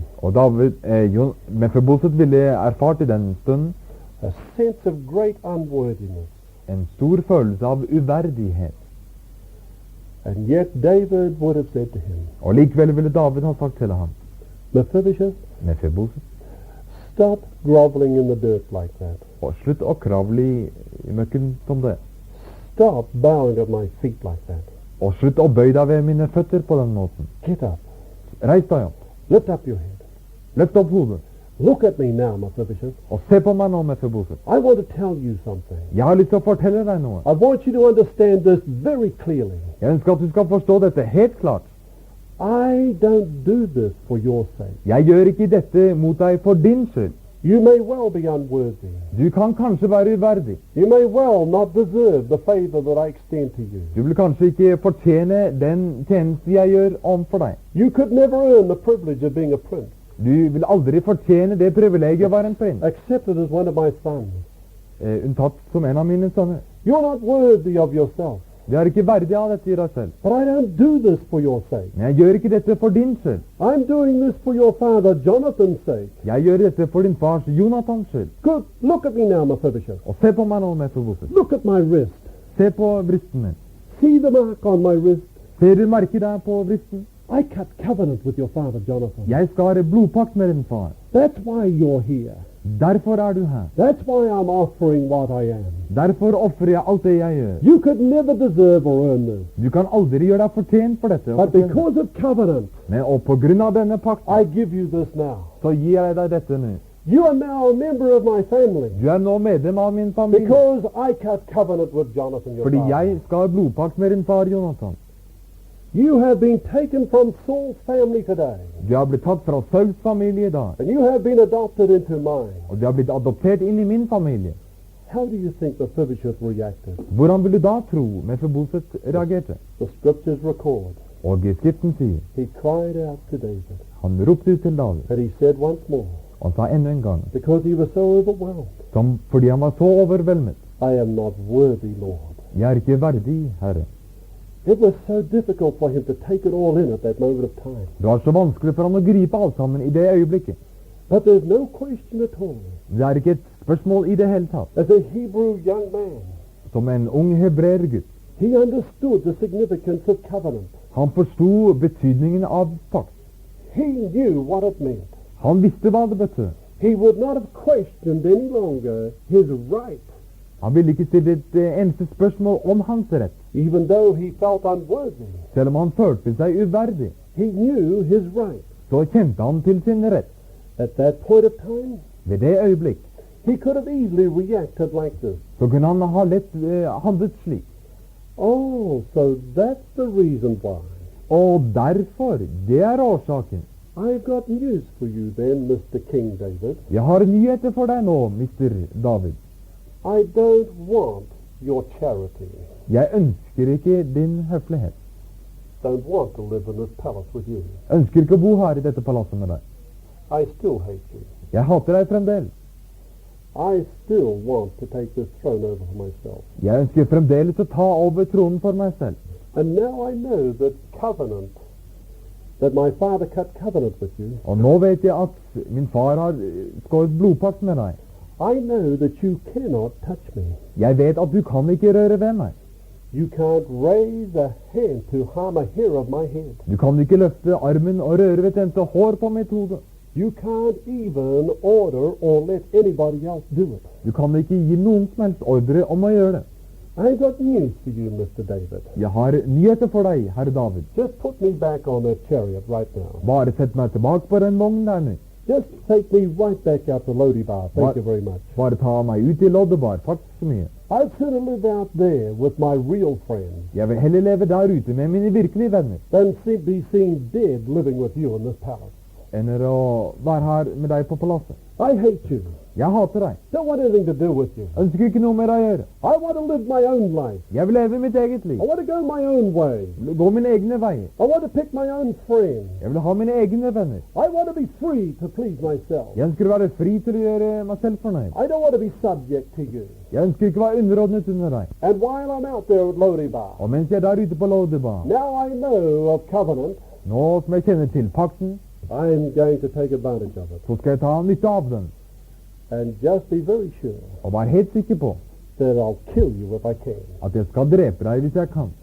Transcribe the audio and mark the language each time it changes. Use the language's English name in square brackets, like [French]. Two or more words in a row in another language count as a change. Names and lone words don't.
[Norwegian] Og David, Mefiboset ville erfart i den stunden [English] a sense of great unworthiness. [Norwegian] en stor følelse av uverdighet. [English] And yet David would have said to him, [Norwegian] Og likevel ville David ha sagt til ham, [English] Mephibosheth, [Norwegian] Mefiboset, [English] stop groveling in the dirt like that. [Norwegian] og slutt å kravle i møkken som det. [English] Stop bowing at my feet like that. [Norwegian] Og slutt å bøye deg ved mine føtter på den måten. [English] Get up. [Norwegian] Reis deg opp. [English] Lift up your head. [Norwegian] Løft opp hodet. [English] Look at me now, Mephibosheth. [Norwegian] Og se på meg nå, Mefiboset. [English] I want to tell you something. [Norwegian] Jeg har lyst til å fortelle deg noe. [English] I want you to understand this very clearly. [Norwegian] Jeg ønsker at du skal forstå dette helt klart. [English] I don't do this for your sake. [Norwegian] Jeg gjør ikke dette mot deg for din skyld. [English] You may well be unworthy. [Norwegian] Du kan kanskje være uverdig. [English] You may well not deserve the favor that I extend to you. [Norwegian] Du vil kanskje ikke fortjene den tjeneste jeg gjør overfor deg. [English] You could never earn the privilege of being a prince, [Norwegian] Du vil aldri fortjene det privilegiet å være en prins, [English] accepted as one of my sons. [Norwegian] unntatt som en av mine sønner. [English] You're not worthy of yourself. [Norwegian] Du er ikke verdig av dette i deg selv. [English] But I don't do this for your sake. [Norwegian] Men jeg gjør ikke dette for din skyld. [English] I'm doing this for your father Jonathan's sake. [Norwegian] Jeg gjør dette for din fars Jonathans skyld. [English] Good. Look at me now, Mephibosheth. [Norwegian] Og se på meg nå, Mefiboset. [English] Look at my wrist. [Norwegian] Se på vristen min. [English] See the mark on my wrist. [Norwegian] Ser du merket der på vristen? [English] I cut covenant with your father Jonathan. [Norwegian] Jeg skal ha blodpakt med din far. [English] That's why you're here. [Norwegian] Derfor er du her. [English] That's why I'm offering what I am. [Norwegian] Derfor ofrer jeg alt det jeg gjør. [English] You could never deserve or earn this. [Norwegian] Du kan aldri gjøre deg fortjent for dette. [English] But because of covenant, [Norwegian] Og på grunn av denne pakten, [English] I give you this now. [Norwegian] så gir jeg deg dette nå. [English] You are now a member of my family. [Norwegian] Du er nå medlem av min familie. [English] Because I cut covenant with Jonathan, your [Norwegian] Fordi [English] father. [Norwegian] jeg skal ha blodpakt med din far Jonathan. [English] You have been taken from Saul's family today. [Norwegian] Du har blitt tatt fra Sauls familie i dag. [English] And you have been adopted into mine. [Norwegian] Og du har blitt adoptert inn i min familie. [English] How do you think Mephibosheth reacted? [Norwegian] Hvordan vil du da tro Mefiboset reagerte? [English] The scriptures record. [Norwegian] Og Skriften sier, [English] He cried out to David. [Norwegian] han ropte ut til David. [English] And he said once more, [Norwegian] Og han sa enda en gang, [English] because he was so overwhelmed, [Norwegian] fordi han var så overveldet. [English] I am not worthy, Lord. [Norwegian] Jeg er ikke verdig, Herre. [English] It was so difficult for him to take it all in at that moment of time. [Norwegian] Det var så vanskelig for han å gripe alt sammen i det øyeblikket. [English] But there's no question at all. [Norwegian] Det er ikke et spørsmål i det hele tatt. [English] As a Hebrew young man, [Norwegian] Som en ung hebreergutt, [English] he understood the significance of covenant. [Norwegian] han forsto betydningen av pakt. [English] He knew what it meant. [Norwegian] Han visste hva det betød. [English] He would not have questioned any longer his right, [Norwegian] Han ville ikke stille et eneste spørsmål om hans rett, [English] even though he felt unworthy. [Norwegian] selv om han følte seg uverdig. [English] He knew his right. [Norwegian] Så kjente han til sin rett. [English] At that point of time, [Norwegian] Ved det øyeblikk [English] he could have easily reacted like this. [Norwegian] så kunne han ha lett handlet slik. [English] Oh, so that's the reason why. [Norwegian] Og derfor, det er årsaken. [English] I've got news for you then, Mr. King David. [Norwegian] Jeg har nyheter for deg nå, Mr. David. [English] I don't want your charity. [Norwegian] Jeg ønsker ikke din høflighet. [English] Don't want to live in this palace with you. [Norwegian] Ønsker ikke å bo her i dette palasset med deg. [English] I still hate you. [Norwegian] Jeg hater deg fremdeles. [English] I still want to take this throne over for myself. [Norwegian] Jeg ønsker fremdeles å ta over tronen for meg selv. [English] And now I know that my father cut covenant with you. [Norwegian] Og nå vet jeg at min far har skåret blodpakt med deg. [English] I know that you cannot touch me. [Norwegian] Jeg vet at du kan ikke røre ved meg. [English] You can't raise a hand to harm a hair of my head. [Norwegian] Du kan ikke løfte armen og røre ved et eneste hår på mitt hode. [English] You can't even order or let anybody else do it. [Norwegian] Du kan ikke gi noen som helst ordre om å gjøre det. [English] I've got news for you, Mr. David. [Norwegian] Jeg har nyheter for deg, herr David. [English] Just put me back on that chariot right now. [Norwegian] Bare sett meg tilbake på den vognen der nå. [English] Just take me right back out to Lodibar. Thank you very much. [Norwegian] Bare ta meg ut i Loddebar. Takk så mye. [English] I'd sooner live out there with my real friends [Norwegian] Jeg vil heller leve der ute med mine virkelige venner [English] than be seen dead living with you in this palace. [Norwegian] enn å være her med deg på palasset. [English] I hate you. [Norwegian] Jeg hater deg. [English] Don't want anything to do with you. [Norwegian] Ønsker ikke noe med deg å gjøre. [English] I want to live my own life. [Norwegian] Jeg vil leve mitt eget liv. [English] I want to go my own way. [Norwegian] Gå mine egne veier. [English] I want to pick my own friends. [Norwegian] Jeg vil ha mine egne venner. [English] I want to be free to please myself. [Norwegian] Jeg ønsker å være fri til å gjøre meg selv fornøyd. [English] I don't want to be subject to you. [Norwegian] Jeg ønsker ikke å være underordnet under deg. [English] And while I'm out there at Lodibar, [Norwegian] Og mens jeg er der ute på Loddebar, [English] now I know of covenant, [Norwegian] nå som jeg kjenner til pakten, [English] I'm going to take advantage of it. [Norwegian] så skal jeg ta nytte av den. [English] And just be very sure [Norwegian] Og være helt sikker på [English] that I'll kill you if I can. [Norwegian] at jeg skal drepe deg hvis jeg kan.